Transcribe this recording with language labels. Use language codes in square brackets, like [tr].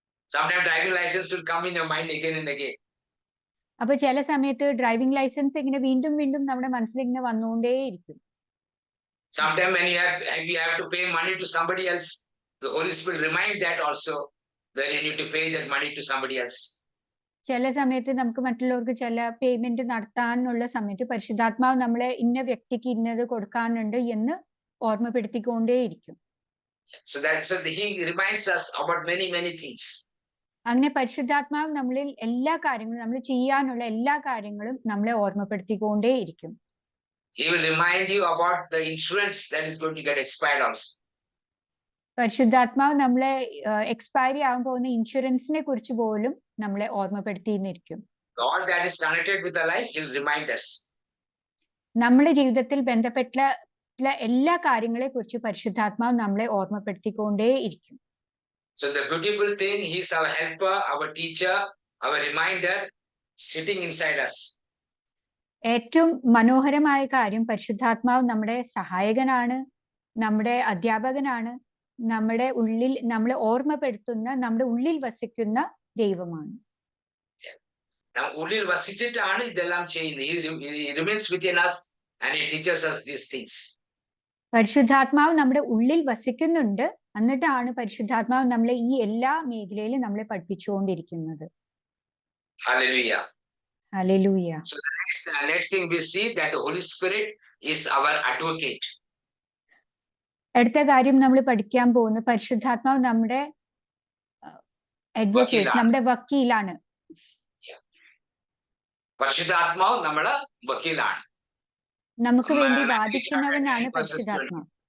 [en] Sometimes driving license will come in your mind again and again. [ml] അപ്പൊ ചില സമയത്ത് driving licence ഇങ്ങനെ വീണ്ടും വീണ്ടും നമ്മുടെ മനസ്സിൽ ഇങ്ങനെ വന്നുകൊണ്ടേയിരിക്കും. [en] Sometimes when you have to pay money to somebody else, the Holy Spirit remind that also, that you need to pay that money to somebody else. [ml] ചില സമയത്ത് നമുക്ക് മറ്റുള്ളവർക്ക് ചില പേയ്മെന്റ് നടത്താനുള്ള സമയത്ത് പരിശുദ്ധാത്മാവ് നമ്മളെ ഇന്ന വ്യക്തിക്ക് ഇന്നത് കൊടുക്കാനുണ്ട് എന്ന് ഓർമ്മപ്പെടുത്തിക്കൊണ്ടേയിരിക്കും. [en] So he reminds us about many things. [ml] അങ്ങനെ പരിശുദ്ധാത്മാവ് നമ്മളിൽ എല്ലാ കാര്യങ്ങളും, നമ്മൾ ചെയ്യാനുള്ള എല്ലാ കാര്യങ്ങളും നമ്മളെ ഓർമ്മപ്പെടുത്തിക്കൊണ്ടേയിരിക്കും. [en] He will remind you about the insurance that is going to get expired also. [ml] പരിശുദ്ധാത്മാവ് നമ്മളെ എക്സ്പയറി ആവാൻ പോകുന്ന ഇൻഷുറൻസിനെ കുറിച്ച് പോലും നമ്മളെ ഓർമ്മപ്പെടുത്തിയിരിക്കും. [en] All that is connected with the life, he will remind us. [ml] നമ്മുടെ ജീവിതത്തിൽ ബന്ധപ്പെട്ട എല്ലാ കാര്യങ്ങളെ കുറിച്ച് പരിശുദ്ധാത്മാവ് നമ്മളെ ഓർമ്മപ്പെടുത്തിക്കൊണ്ടേയിരിക്കും. [en] So the beautiful thing, he is our helper, our teacher, our reminder, sitting inside us. [ml] ഏറ്റവും മനോഹരമായ കാര്യം, പരിശുദ്ധാത്മാവ് നമ്മുടെ സഹായകനാണ്, നമ്മുടെ അധ്യാപകനാണ്, നമ്മുടെ ഉള്ളിൽ നമ്മളെ ഓർമ്മപ്പെടുത്തുന്ന, നമ്മുടെ ഉള്ളിൽ വസിക്കുന്ന ദൈവമാണ്. ഉള്ളിൽ വസിച്ചിട്ടാണ് ഇതെല്ലാം ചെയ്യുന്നത്. [en] He remains within us and he teaches us these things. [ml] പരിശുദ്ധാത്മാവ് നമ്മുടെ ഉള്ളിൽ വസിക്കുന്നുണ്ട്, എന്നിട്ടാണ് പരിശുദ്ധാത്മാവ് നമ്മളെ ഈ എല്ലാ മേഖലയിലും നമ്മളെ പഠിപ്പിച്ചുകൊണ്ടിരിക്കുന്നത്. [en] Hallelujah. [ml] Hallelujah. [en] So the next thing we see that the Holy Spirit is our advocate. [ml] അടുത്ത കാര്യം നമ്മൾ പഠിക്കാൻ പോകുന്ന പരിശുദ്ധാത്മാവ് നമ്മുടെ അഡ്വക്കേറ്റ്, വക്കീലാണ്. നമ്മുടെ വക്കീലാണ്. പരിശുദ്ധാത്മാവ് നമ്മളെ വക്കീലാണ്. നമുക്ക് വേണ്ടി [en] Matthew chapter [ml] വാദിക്കുന്നവനാണ് [en] 10 verses 20. [ml] പരിശുദ്ധാത്മാവ്.